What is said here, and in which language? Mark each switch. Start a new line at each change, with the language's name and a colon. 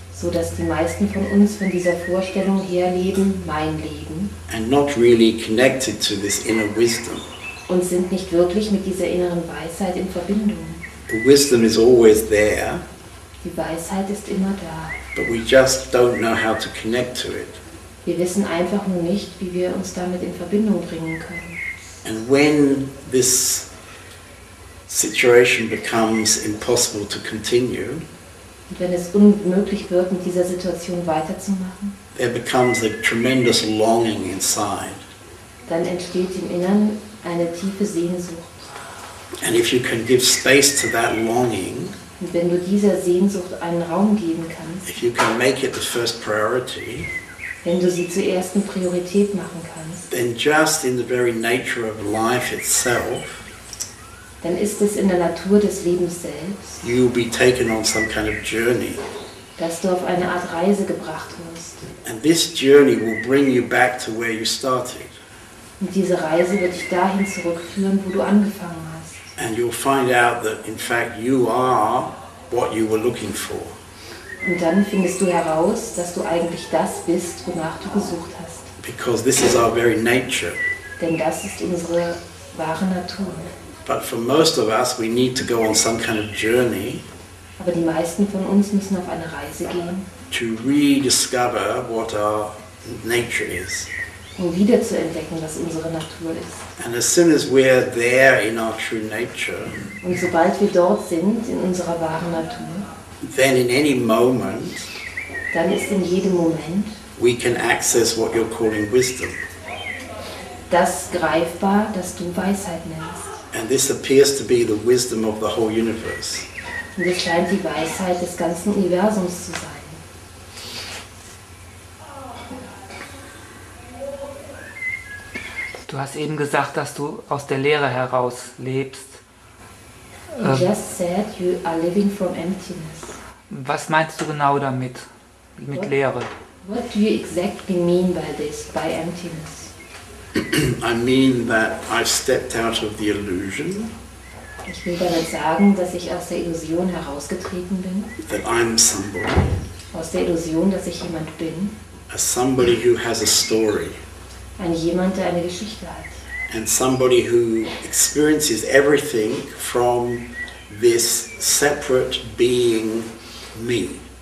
German: So dass die meisten von uns von dieser Vorstellung her leben, mein Leben,
English: and not really connected to this inner wisdom.
German: und sind nicht wirklich mit dieser inneren Weisheit in Verbindung.
English: The wisdom is always there,
German: Die Weisheit ist immer da.
English: but we just don't know how to connect to it.
German: Wir wissen einfach nur nicht, wie wir uns damit in Verbindung bringen können.
English: And when this situation becomes impossible to continue,
German: Und wenn es unmöglich wird, mit dieser Situation weiterzumachen,
English: there becomes a tremendous longing inside.
German: dann entsteht im Innern eine tiefe Sehnsucht.
English: And if you can give space to that longing,
German: Und wenn du dieser Sehnsucht einen Raum geben kannst,
English: if you can make it the first priority,
German: wenn du sie zur ersten Priorität machen kannst,
English: then just in the very nature of life itself,
German: dann ist es in der Natur des Lebens selbst,
English: you will be taken on some kind of journey.
German: dass du auf eine Art Reise gebracht wirst.
English: And this journey will bring you back to where you started.
German: Und diese Reise wird dich dahin zurückführen, wo du angefangen hast.
English: And you'll find out that in fact you are what you were looking for.
German: Und dann findest du heraus, dass du eigentlich das bist, wonach du gesucht hast.
English: Because this is our very nature.
German: Denn das ist unsere wahre Natur.
English: But for most of us, we need to go on some kind of journey
German: Aber die meisten von uns müssen auf eine Reise gehen,
English: to rediscover what our nature is.
German: um wieder zu entdecken, was unsere Natur ist.
English: And as soon as we're there in our true nature,
German: Und sobald wir dort sind, in unserer wahren Natur,
English: then in any moment
German: dann ist in jedem Moment
English: we can access what you're calling wisdom.
German: das greifbar, das du Weisheit nennst.
English: And this appears to be the wisdom of the whole universe.
German: Und es scheint die Weisheit des ganzen Universums zu sein. Du hast eben gesagt, dass du aus der Leere heraus lebst.
English: You just said you are living from emptiness.
German: Was meinst du genau damit, mit Leere?
English: What do you exactly mean by this, by emptiness? I mean that I've stepped out of the illusion
German: Ich will damit sagen, dass ich aus der Illusion herausgetreten bin,
English: that I'm somebody,
German: aus der Illusion, dass ich jemand bin,
English: as somebody who has a story,
German: ein jemand, der eine Geschichte hat.
English: and somebody who experiences everything from this separate being, me.